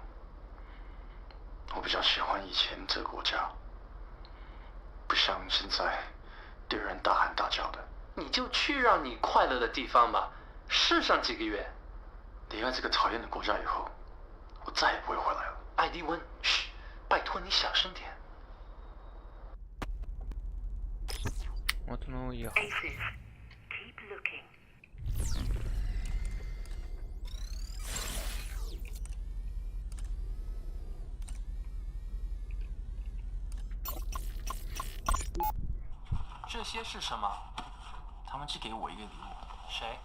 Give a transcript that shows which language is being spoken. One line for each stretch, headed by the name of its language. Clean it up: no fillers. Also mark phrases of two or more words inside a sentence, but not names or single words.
Chinese: 我比较喜欢以前这个国家，不像现在对人大喊大叫的。你就去让你快乐的地方吧，试上几个月。离开这个讨厌的国家以后，我再也不会回来了。艾迪温，嘘，拜托你小声点。
Russian: Вот он и уехал.
English: Aces. Keep looking.
Chinese: 这些是什么？他们只给我一个礼物。谁？